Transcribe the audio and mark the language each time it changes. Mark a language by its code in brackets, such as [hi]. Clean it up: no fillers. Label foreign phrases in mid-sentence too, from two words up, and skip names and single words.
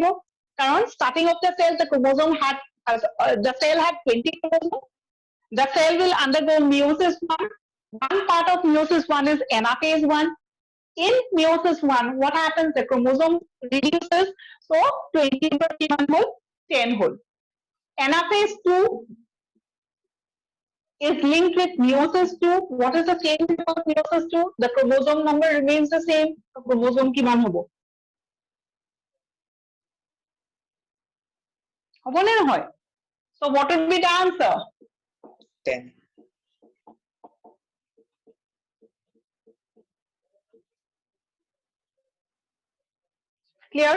[en] কাৰণ starting of the cell, the chromosome had the cell had 20 chromosomes. The cell will undergo meiosis 1. One part of meiosis 1 is anaphase 1. In meiosis 1, what happens? The chromosome reduces, so 20 per 10 whole. Anaphase 2 is linked with meiosis 2. What is the change about meiosis 2? The chromosome number remains the same. The chromosome [as] কিমান হ'ব? হ'ব নে নহয়? [en] So what would be the answer? 10. Clear?